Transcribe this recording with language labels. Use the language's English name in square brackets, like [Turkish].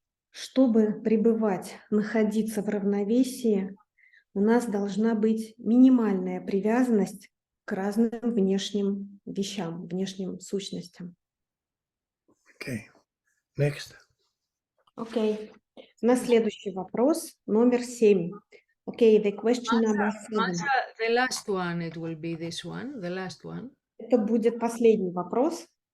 [Russian] Чтобы пребывать, находиться в равновесии, у нас должна быть минимальная привязанность к разным внешним вещам, внешним сущностям. [English] Okay. Next. [Russian] Окей. На следующий вопрос, номер 7. [English] Okay, the question number 7. The last one, it will be this one, the last one. [Russian] Это будет последний вопрос.